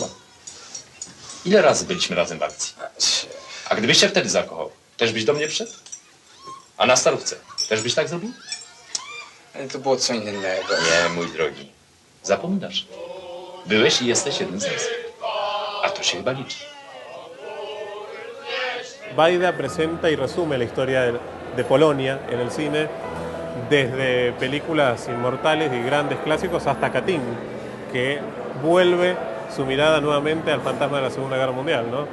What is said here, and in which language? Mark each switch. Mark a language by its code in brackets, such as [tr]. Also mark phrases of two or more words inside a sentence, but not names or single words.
[pl] Ile razy byliśmy razem w akcji? A gdybyś się wtedy zakochał, też byś do mnie przyszedł? A na Starówce też byś tak zrobił? Ale to było co innego. Nie, mój drogi. Zapominasz. Byłeś i jesteś jednym z nas. A to się chyba liczy. [es] Baida presenta y resume la historia de Polonia en el cine desde películas inmortales y grandes clásicos hasta Katyn, que vuelve su mirada nuevamente al fantasma de la Segunda Guerra Mundial, ¿no?